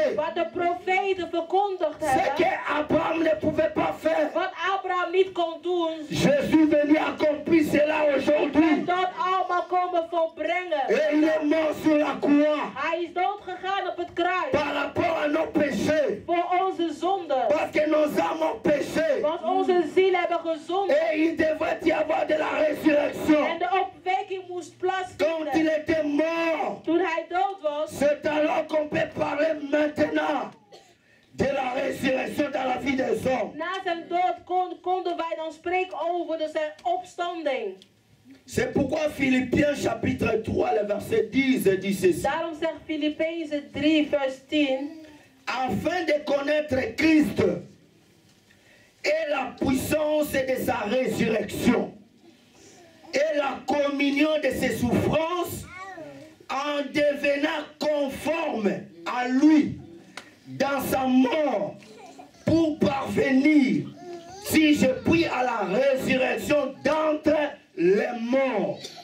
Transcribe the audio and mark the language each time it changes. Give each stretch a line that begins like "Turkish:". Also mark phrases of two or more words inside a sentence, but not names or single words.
Dutch: wat de profeten verkondigd
French: Ce
Dutch: hebben,
French: que Abraham ne pouvait pas faire.
Dutch: wat Abraham niet kon doen,
French: Je suis venu accomplir cela
Dutch: en
French: aujourd'hui.
Dutch: dat allemaal komen volbrengen.
French: Et il est mort sur la croix
Dutch: Hij is doodgegaan op het kruis
French: par rapport à nos péchés.
Dutch: voor onze zonden.
French: Parce que nos âmes ont péché.
Dutch: Want onze zielen hebben gezondigd.
French: Et il devrait y avoir de la résurrection.
Dutch: En de opwekking moest
French: Quand il
Dutch: plaatsvinden.
French: était mort,
Dutch: Toen hij dood was,
French: c'est alors qu'on peut parler maintenant de la résurrection dans la vie des hommes.
Dutch: na zijn dood konden wij dan spreken over zijn opstanding.
French: C'est pourquoi Philippiens chapitre 3, le verset 10 dit ceci.
Dutch: Daarom zegt Filippenzen 3 vers 10.
French: Afin de connaître Christ et la puissance de sa résurrection et la communion de ses souffrances en devenant conforme à lui dans sa mort pour parvenir, si je prie, à la résurrection d'entre les morts.